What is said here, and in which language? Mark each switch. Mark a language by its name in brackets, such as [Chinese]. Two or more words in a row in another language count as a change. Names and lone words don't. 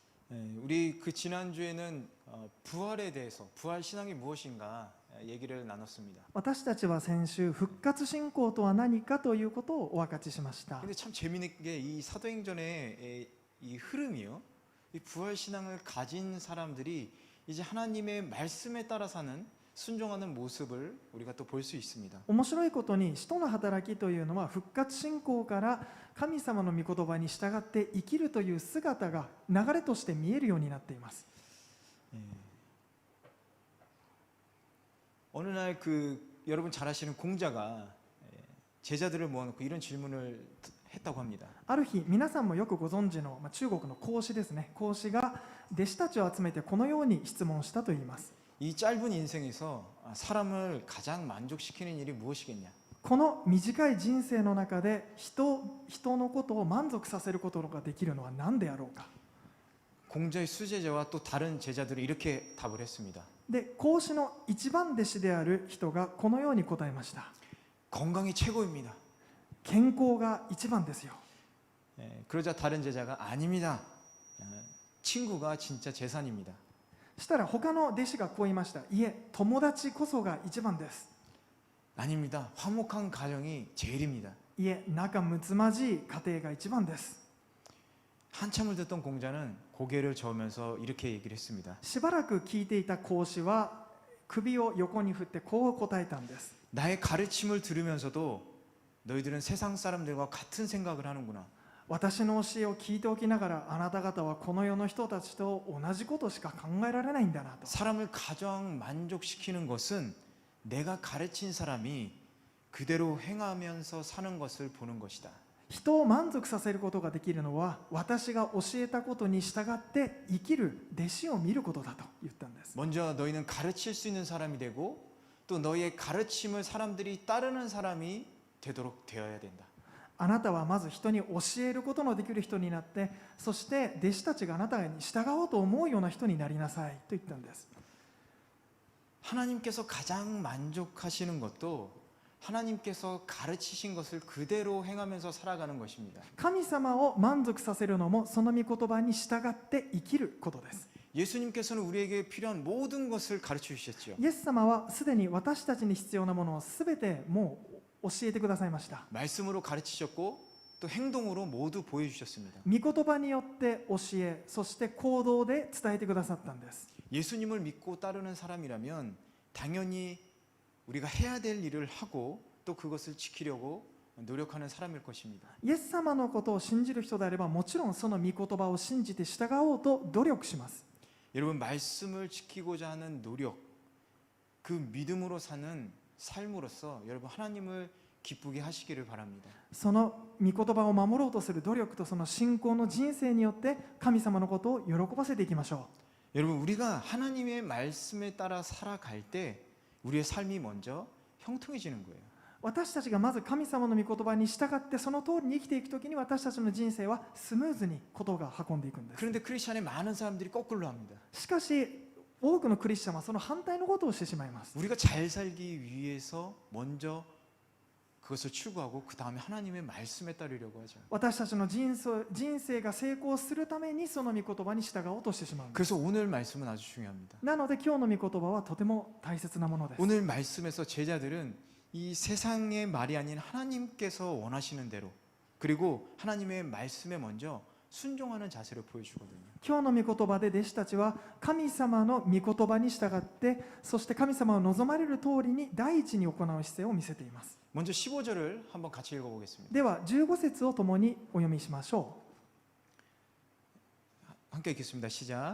[Korean] 우리 그 지난주에는 부활에 대해서, 부활 신앙이 무엇인가 얘기를 나눴습니다. [Japanese] 私たちは先週、復活信仰とは何かということをお分かちしました。 [Korean] 근데 참 재미있는 게 이 사도행전의 이 흐름이요. 이 부활 신앙을 가진 사람들이 이제 하나님의 말씀에 따라 사는 순종하는 모습을 우리가 또 볼 수 있습니다. [Japanese] 面白いことに、使徒の働きというのは復活信仰から神様の御言葉に従って生きるという姿が流れとして見えるようになっています。 [Korean] 어느 날 여러분 잘 아시는 공자가 제자들을 모아놓고 이런 질문을 했다고 합니다. [Japanese] ある日、皆さんもよくご存知の、中国の孔子ですね。孔子が弟子たちを集めてこのように質問したといいます。 [Korean] 이 짧은 인생에서 사람을 가장 만족시키는 일이 무엇이겠냐? [Japanese] この短い人生の中で人のことを満足させることができるのは何であろうか。 [Korean] 공자의 수제자와 또 다른 제자들이 이렇게 답을 했습니다. [Japanese] で、孔子の一番弟子である人がこのように答えました。 [Korean] 건강이 최고입니다. [Japanese] 健康が一番ですよ。 [Korean] 그러자 다른 제자가 아닙니다. 친구가 진짜 재산입니다. [Japanese] したら他の弟子がこう言いました。いえ、友達こそが一番です。 [Korean] 아닙니다. 화목한 가정이 제일입니다. [Japanese] いえ、仲睦まじい家庭が一番です。 [Korean] 한참을 듣던 공자는 고개를 저으면서 이렇게 얘기를 했습니다. [Japanese] しばらく聞いていた孔子は首を横に振ってこう答えたんです。 [Korean] 나의 가르침을 들으면서도 너희들은 세상 사람들과 같은 생각을 하는구나. [Japanese] 私の教えを聞いておきながら、あなた方はこの世の人たちと同じことしか考えられないんだなと。 [Korean] 사람을 가장 만족시키는 것은 내가 가르친 사람이 그대로 행하면서 사는 것을 보는 것이다. [Japanese] 人を満足させることができるのは、私が教えたことに従って生きる弟子を見ることだと言ったんです。 [Korean] 먼저 너희는 가르칠 수 있는 사람이 되고 또 너희의 가르침을 사람들이 따르는 사람이 되도록 되어야 된다. [Japanese] あなたはまず人に教えることのできる人になって、そして弟子たちがあなたに従おうと思うような人になりなさいと言ったんです。 [Korean] 하나님께서 가장 만족하시는 것도 하나님께서 가르치신 것을 그대로 행하면서 살아가는 것입니다. [Japanese] 神様を満足させるのも、その御言葉に従って生きることです。 [Korean] 예수님께서는 우리에게 필요한 모든 것을 가르쳐 주셨죠. [Japanese] イエス様はすでに私たちに必要なものをすべてもう教えてくださいました。 [Korean] 말씀으로 가르치셨고 또 행동으로 모두 보여주셨습니다. [Japanese] 御言葉によって教え、そして行動で伝えてくださったんです。 [Korean] 예수님을 믿고 따르는 사람이라면 당연히 우리가 해야 될 일을 하고 또 그것을 지키려고 노력하는 사람일 것입니다. [Japanese] イエス様のことを信じる人であれば、もちろんその御言葉を信じて従おうと努力します。 [Korean] 여러분, 말씀을 지키고자 하는 노력, 그 믿음으로 사는 삶으로서 여러분 하나님을 기쁘게 하시기를 바랍니다. [Japanese] その御言葉を守ろうとする努力とその信仰の人生によって神様のことを喜ばせていきましょう。 [Korean] 여러분, 우리가 하나님의 말씀에 따라 살아갈 때 우리의 삶이 먼저 형통해지는 거예요. [Japanese] 私たちがまず神様の御言葉に従ってその通りに生きていくときに、私たちの人生はスムーズにことが運んでいくんです。 [Korean] 그런데 크리스천의 많은 사람들이 거꾸로 합니다. [Japanese] しかし多くのクリスチャンはその反対のことをしてしまいます。 [Korean] 우리가 잘 살기 위해서 먼저 그것을 추구하고 그 다음에 하나님의 말씀에 따르려고 하죠. [Japanese] 私たちの人生が成功するためにその御言葉に従おうとしてしまうんです。 [Korean] 그래서 오늘 말씀은 아주 중요합니다. [Japanese] なので今日の御言葉はとても大切なものです。 [Korean] 오늘 말씀에서 제자들은 이 세상의 말이 아닌 하나님께서 원하시는 대로, 그리고 하나님의 말씀에 먼저 순종하는 자세를 보여주거든요. [Japanese] 今日の御言葉で弟子たちは神様の御言葉に従って、そして神様を望まれる通りに第一に行う姿勢を見せています。 [Korean] 먼저 15절을 한번 같이 읽어보겠습니다. [Japanese] では15節を共にお読みしましょ [Korean] 함께 읽겠습니다. 시작.